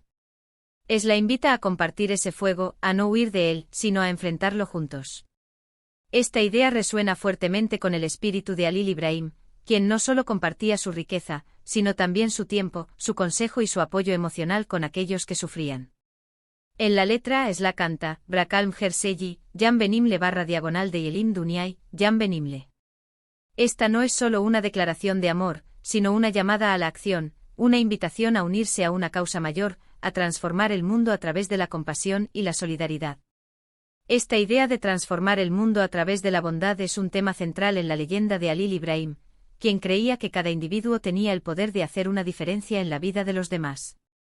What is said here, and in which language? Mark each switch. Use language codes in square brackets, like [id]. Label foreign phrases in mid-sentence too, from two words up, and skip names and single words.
[es] Esla invita a compartir ese fuego, a no huir de él, sino a enfrentarlo juntos. Esta idea resuena fuertemente con el espíritu de Halil İbrahim, quien no solo compartía su riqueza, sino también su tiempo, su consejo y su apoyo emocional con aquellos que sufrían. En la letra Esla canta, [tr] Bırakalım her şeyi, Can Benimle / diyelim dünyayı, Can Benimle. [es] Esta no es solo una declaración de amor, sino una llamada a la acción, una invitación a unirse a una causa mayor, a transformar el mundo a través de la compasión y la solidaridad. Esta idea de transformar el mundo a través de la bondad es un tema central en la leyenda de Halil İbrahim, quien creía que cada individuo tenía el poder de hacer una diferencia en la vida de los demás.